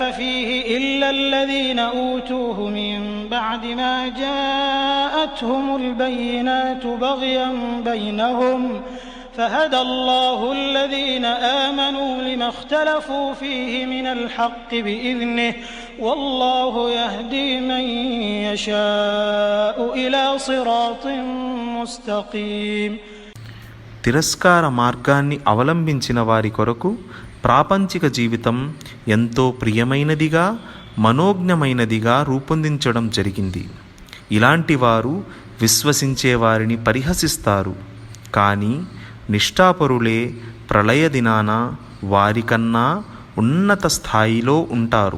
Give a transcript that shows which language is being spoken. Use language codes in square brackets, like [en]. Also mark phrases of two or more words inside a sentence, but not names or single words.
[ar] فيه إلا الذين أوتوه من بعد ما جاءتهم البينات بغيا بينهم فهدى الله الذين آمنوا لما اختلفوا فيه من الحق بإذنه والله يهدي من يشاء إلى صراط مستقيم. [te] తిరస్కార మార్గాన్ని అవలంబించిన వారి కొరకు ప్రాపంచిక జీవితం ఎంతో ప్రియమైనదిగా, మనోజ్ఞమైనదిగా రూపొందించడం జరిగింది. ఇలాంటి వారు విశ్వసించే వారిని పరిహసిస్తారు, కానీ నిష్ఠాపరులే ప్రళయ దినాన వారికన్నా ఉన్నత స్థాయిలో ఉంటారు.